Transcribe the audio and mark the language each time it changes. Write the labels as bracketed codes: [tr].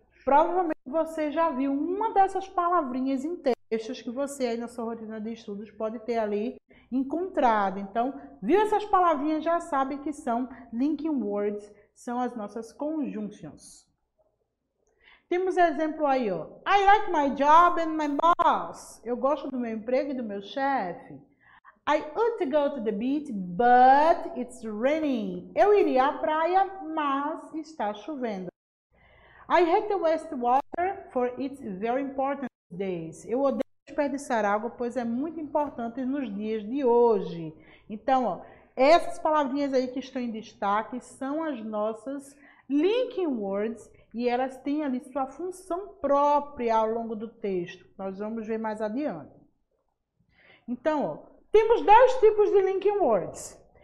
[pt] Provavelmente você já viu uma dessas palavrinhas em textos que você aí na sua rotina de estudos pode ter ali encontrado. Então, viu essas palavrinhas, já sabe que são linking words, são as nossas conjunctions. Temos exemplo aí, ó. [en] I like my job and my boss. [pt] Eu gosto do meu emprego e do meu chefe. [en] I ought to go to the beach, but it's raining. [pt] Eu iria à praia, mas está chovendo. [en] I hate to waste water, for it's very important days. [pt] Eu odeio desperdiçar água, pois é muito importante nos dias de hoje. Então, ó, essas palavrinhas aí que estão em destaque são as nossas linking words e elas têm ali sua função própria ao longo do texto. Nós vamos ver mais adiante. Então, ó, temos 10 tipos de linking words.